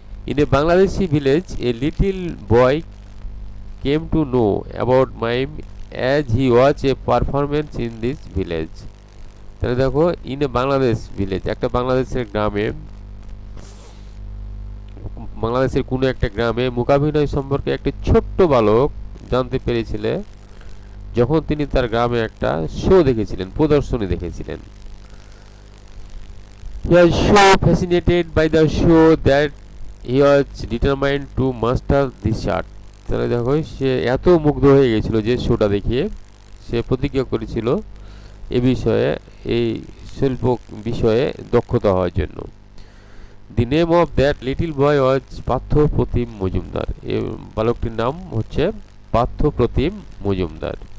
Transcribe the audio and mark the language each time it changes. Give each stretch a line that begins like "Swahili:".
English: In a Bangladeshi village, a little boy came to know about mime as he watched a performance in this village.
Bangla: তাহলে দেখো
English: in a Bangladesh village,
Bangla: একটা বাংলাদেশের গ্রামে, বাংলাদেশের কোনো একটা গ্রামে মূকাভিনয় সম্পর্কে একটি ছোট্ট বালক জানতে পেরেছিল যখন তিনি তার গ্রামে একটা শো দেখেছিলেন, প্রদর্শনী দেখেছিলেন।
English: He was so fascinated by the show that he was determined to master this art.
Bangla: তাহলে দেখো সে এত মুগ্ধ হয়ে গেছিল যে শোটা দেখিয়ে, সে প্রতিজ্ঞা করেছিল এ বিষয়ে, এই শিল্প বিষয়ে দক্ষতা হওয়ার জন্য।
English: The name of that little boy was Partha Pratim Majumdar.
Bangla: এই বালকটির নাম হচ্ছে পার্থ প্রতিম মজুমদার।